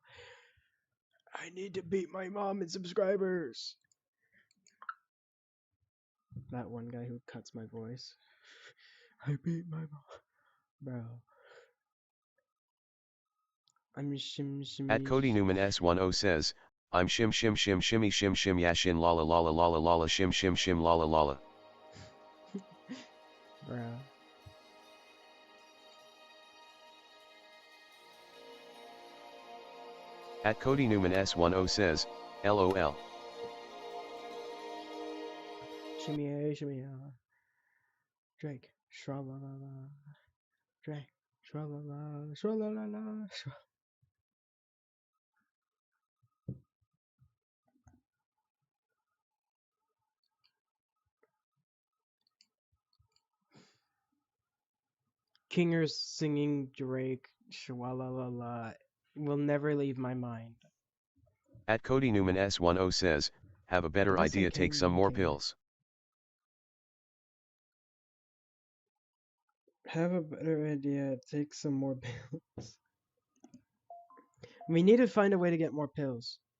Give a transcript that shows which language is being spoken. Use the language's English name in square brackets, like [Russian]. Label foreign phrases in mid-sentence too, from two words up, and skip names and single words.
[English] I need to beat my mom in subscribers. That one guy who cuts my voice. I beat my mom. Bro. I'm shimmy. At Cody Newman S10 says, I'm shim shim shim shimmy shim shim ya shin lala lala lala lala shim shim shim lala lala. Bro. At Cody Newman S10 says, LOL. Shimmy. Drake. Shra-la-la-la. Drake. Shra-la-la. Shra-la-la-la. Kingers singing Drake. Shwa-la-la-la. Will never leave my mind. At Cody Newman S10 says, have a better Did I say idea, take King some more King? pills. Have a better idea. Take some more pills. We need to find a way to get more pills.